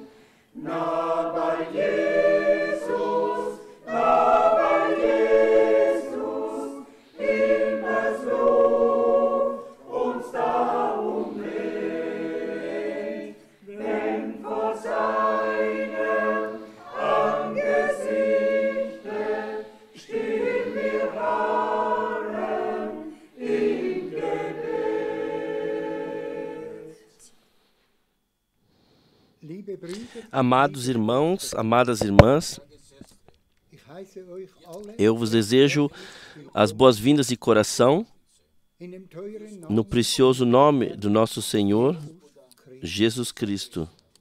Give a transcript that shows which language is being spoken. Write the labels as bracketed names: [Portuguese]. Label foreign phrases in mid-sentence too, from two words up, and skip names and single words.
[German] Na bei Jesus, immer so uns da umweht, wenn vor seinem Angesichte stehen wir harren im Gebet. [Portuguese] Amados irmãos, amadas irmãs, eu vos desejo as boas-vindas de coração no precioso nome do nosso Senhor Jesus Cristo.